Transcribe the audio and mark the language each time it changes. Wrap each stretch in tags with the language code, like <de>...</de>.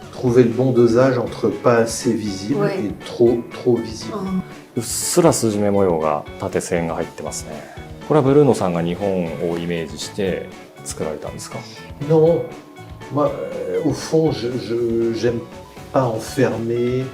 <fr>Trouver le bon dosage entre pas assez visible Ouais. et trop visible.</fr> <ja>うっすら筋目模様が縦線が入ってますね。これはブルーノさんが日本をイメージして作られたんですか？</ja> <fr>Non, moi, au fond, j'aime pas enfermer</fr>